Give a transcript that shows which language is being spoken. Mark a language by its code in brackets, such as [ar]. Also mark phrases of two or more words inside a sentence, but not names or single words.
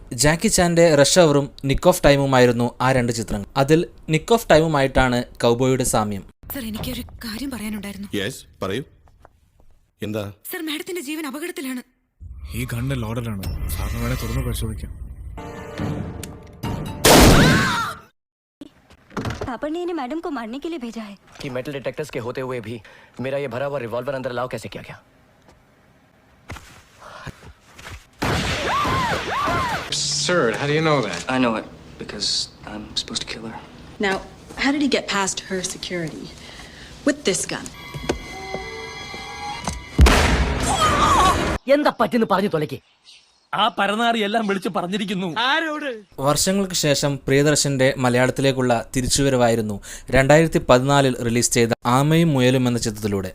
[ml] ജാക്കി ചാന്റെ [en] Rush Hour-um Nick of Time-umaayirunnu [ml] ആ രണ്ട് ചിത്രങ്ങൾ. അതിൽ [en] Nick of Time-umaayittaanu [ml] കൗബോയുടെ സാമ്യം. സർ, എനിക്കൊരു കാര്യം പറയാനുണ്ടായിരുന്നു. പറയൂ. എന്താ? സർ, മാഡത്തിന്റെ ജീവൻ അപകടത്തിലാണ്. ഈ ഗണ്ണ് ലോഡറാണ്, സാറിന് വേണേ തുറന്ന് പരിശോധിക്കാം. [hi] पापा ने इन्हें मैडम को मारने के लिए भेजा है. कि [en] metal detectors [hi] के होते हुए भी मेरा ये भरा हुआ रिवॉल्वर अंदर लाओ कैसे किया गया? [en] Sir, how do you know that? I know it because I'm supposed to kill her. Now, how did he get past her security with this gun? [ml] എന്താ പറ്റിന്ന് പറഞ്ഞു തൊലക്ക്. ആ പരനാറി എല്ലാം വിളിച്ചു പറഞ്ഞിരിക്കുന്നു. വർഷങ്ങൾക്ക് ശേഷം പ്രിയദർശന്റെ മലയാളത്തിലേക്കുള്ള തിരിച്ചുവരവായിരുന്നു 2014 റിലീസ് ചെയ്ത ആമയും മുയലും എന്ന ചിത്രത്തിലൂടെ.